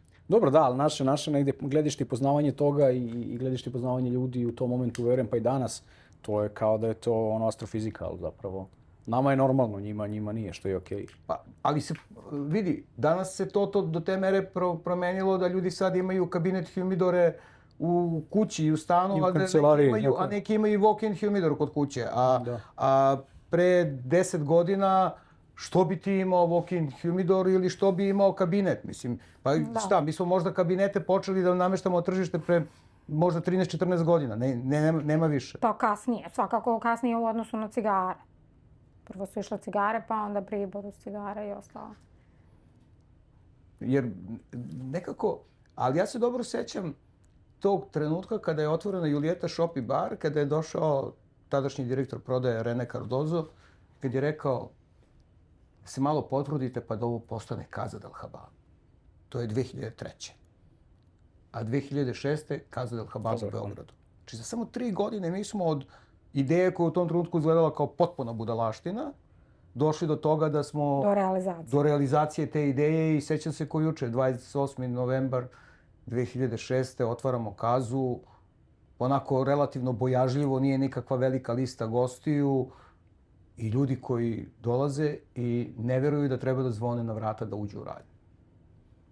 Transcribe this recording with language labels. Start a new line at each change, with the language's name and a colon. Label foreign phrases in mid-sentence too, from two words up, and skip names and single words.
Serbian: Dobro, da, ali naše negdje gledište i poznavanje toga i gledište i poznavanje ljudi u tom momentu, verujem, pa i danas, to je kao da je to astrofizika, ali zapravo nama je normalno, njima nije, što je okej. Ali se vidi, danas se to do te mere promenilo da ljudi sad imaju kabinet humidore u kući i u stanu, a neki imaju
English: walk-in humidor
Serbian: kod kuće. A pre 10 godina što bi ti imao
English: walk-in humidor
Serbian: ili što bi imao kabinet? Mislim, pa šta, mi smo možda kabinete počeli da nameštamo tržište pre možda 13-14 godina, nema više. To kasnije, svakako kasnije u odnosu na cigare. Prvo su išle cigare, pa onda pribor uz cigare i ostalo. Jer nekako, ali ja se dobro sećam tog trenutka kada je otvorena Julieta Shop i bar, kada je došao tadašnji direktor prodaje Rene Cardozo, kad je rekao se malo potrudite pa da ovo postane Casa del Habano. To je 2003. A 2006. Casa del Habano u Beogradu. Znači za samo 3 godine mi smo od ideje koja u tom trenutku izgledala kao potpuna budalaština, došli do toga da smo... Do realizacije te ideje i sećam se ko juče, 28. novembar 2006. otvaramo Kazu, onako relativno bojažljivo, nije nikakva velika lista gostiju i ljudi koji dolaze i ne veruju da treba da zvone na vrata da uđu u radnju.